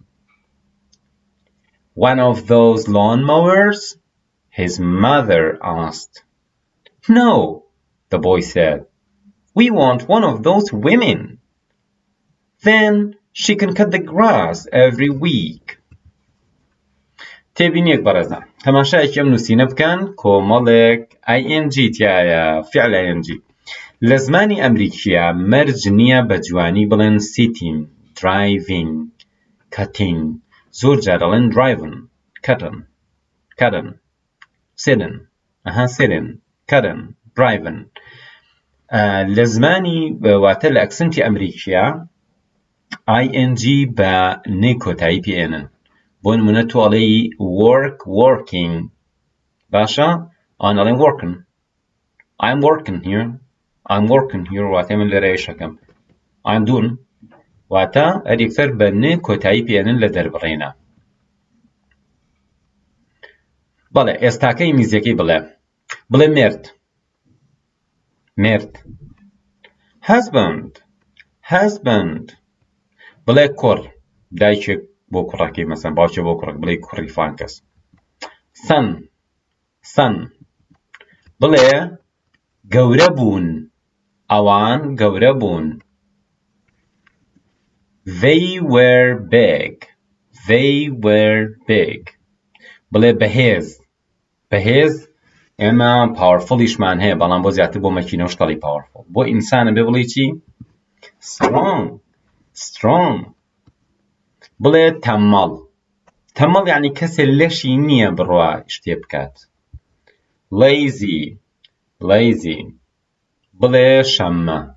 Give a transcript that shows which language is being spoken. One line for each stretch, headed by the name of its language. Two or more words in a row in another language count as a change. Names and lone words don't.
English: One of those lawnmowers? His mother asked. No, the boy said. We want one of those women. Then she can cut the grass every week.
Central Kurdish: تێبینیەک بەڕێزان تەماشایەکی ئەم نووسینە بکەن کۆمەڵێک ing تایە فعل ing لە زمانی ئەمریکیە مەرج نییە بە جوانی بڵێن
English: sitting, driving, cutting
Central Kurdish: زۆر جار دەڵێن
English: driven, cutting, sitting, cutting, driving
Central Kurdish: لە زمانی واتە لە ئەکسنتی ئەمریکیە ing بە نەی کۆتایی پێێنن بۆ نمونە تۆ ئەڵێی working باشە ئەوان ئەڵێن
English: I'm working here
Central Kurdish: واتە من لێرە ئێشەکەم
English: I'm doing
Central Kurdish: واتە هەریەکتەر بە نێ کۆتایی پێێنن لە دەربڕێنە بەڵێ ئێستاکەی میزەکەی بڵێ مرد husband بڵێ کوڕ دایکێک بۆ کوڕەکەی مەسەن باوکێک بۆ کوڕەکە بڵێ کوڕی فلان کەس سەن بڵێ گەورە بوون ئەوان گەورە بوون
English: they were big
Central Kurdish: بڵێ بەهێز ئێمە پاوەرفڵیشمان هەیە بەڵام بۆ زیاتر بۆ مەکینە و شتەڵی پاوەرفڵ بۆ ئینسانە بێ بڵێ چی strong بڵێ تەمەڵ یعنی کەسێ لەشی نییە بڕوا شتێ بکات lazy بڵێ شەممە